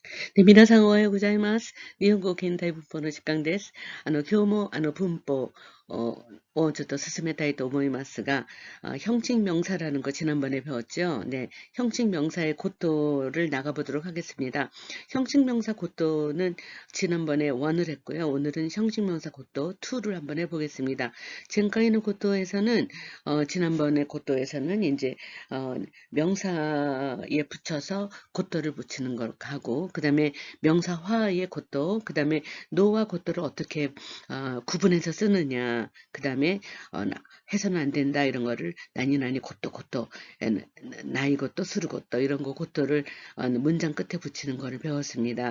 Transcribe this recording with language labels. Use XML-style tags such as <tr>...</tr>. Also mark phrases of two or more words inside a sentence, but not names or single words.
<ja>で、皆さんおはようございます。日本語現代文法の時間です。今日も文法をちょっと進めたいと思いますが、</ja> <ko>형식 명사라는 거 지난번에 배웠죠? 네, 형식 명사의 고도를 나가보도록 하겠습니다. 형식 명사 고도는 지난번에 1을 했고요. 오늘은 형식 명사 고도 2를 한번 해보겠습니다. 지금까지는 고도에서는 지난번에 고도에서는 이제 명사에 붙여서 고도를 붙이는 걸 하고, 그 다음에 명사화의 고도, 그 다음에 노와 고도를 어떻게 구분해서 쓰느냐, 그 다음에 해서는 안 된다 이런 거를</ko> <ja>なにこと ないこと すること</ja> <ko>이런 거 고도를 문장 끝에 붙이는 거를 배웠습니다.</ko>